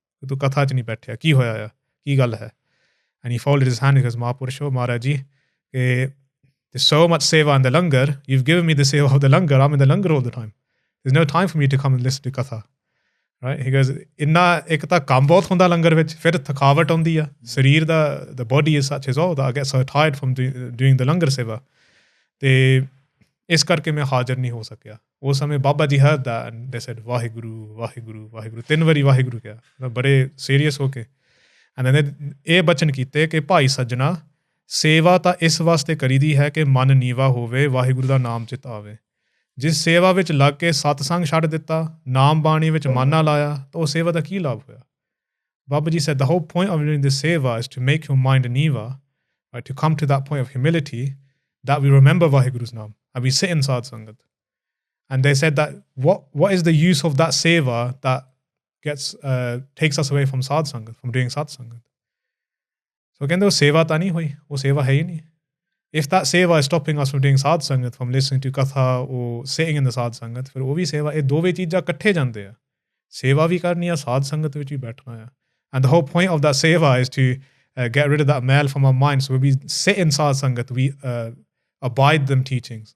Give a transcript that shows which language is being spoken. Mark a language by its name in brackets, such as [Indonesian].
[English] Tu katha ch nahi baithya, ki hoya hai, ki gal hai? And he folded his hand and goes, Mahapurusho, Maharaj Ji, there's so much seva in the langar, you've given me the seva of the langar, I'm in the langar all the time. There's no time for me to come and listen to katha. Right? He goes, inna ek ta kaam bahut hunda langar vich, fir thakavat aundi hai, sarir da, the body is such as all that I get so tired from doing the langar seva. [Punjabi] Te ਇਸ ਕਰਕੇ ਮੈਂ ਹਾਜ਼ਰ ਨਹੀਂ ਹੋ ਸਕਿਆ. ਉਸ ਸਮੇਂ Baba ji heard that and they said Waheguru Waheguru Waheguru 3 ਵਾਰੀ ਵਾਹਿਗੁਰੂ ਕਿਹਾ, ਬੜੇ ਸੀਰੀਅਸ ਹੋ ਕੇ. and then ਇਹ ਬਚਨ ਕੀਤੇ ਕਿ ਭਾਈ ਸੱਜਣਾ, ਸੇਵਾ ਤਾਂ ਇਸ ਵਾਸਤੇ ਕਰੀਦੀ ਹੈ ਕਿ ਮਨ ਨੀਵਾ ਹੋਵੇ, ਵਾਹਿਗੁਰੂ ਦਾ ਨਾਮ ਚਿਤ ਆਵੇ. ਜਿਸ ਸੇਵਾ ਵਿੱਚ ਲੱਗ ਕੇ ਸਤਸੰਗ ਛੱਡ ਦਿੱਤਾ, ਨਾਮ ਬਾਣੀ ਵਿੱਚ ਮਨ ਨਾ ਲਾਇਆ, ਤਾਂ ਉਹ ਸੇਵਾ ਦਾ ਕੀ ਲਾਭ ਹੋਇਆ? [English] Baba Ji said the whole point of doing this seva is to make your mind niva, right, to come to that point of humility that we remember Vaheguru's name and we sit in Sad Sangat. And they said that what is the use of that seva that gets takes us away from Sadh Sangat, from doing Sadh Sangat? [Punjabi] So ਕਹਿੰਦੇ ਉਹ ਸੇਵਾ ਤਾਂ ਨਹੀਂ ਹੋਈ, ਉਹ ਸੇਵਾ ਹੈ ਹੀ ਨਹੀਂ. [English] If that seva is stopping us from doing Sadh Sangat, from listening to katha or sitting in the Sadh Sangat, ਫਿਰ ਉਹ ਵੀ ਸੇਵਾ, ਇਹ ਦੋਵੇਂ ਚੀਜ਼ਾਂ ਇਕੱਠੇ ਜਾਂਦੇ ਆ. ਸੇਵਾ ਵੀ ਕਰਨੀ ਆ, ਸਾਧ ਸੰਗਤ ਵਿੱਚ ਵੀ ਬੈਠਣਾ ਆ. And the whole point of that seva is to get rid of that male from our mind. So when we sit in Sadh Sangat, we abide them teachings.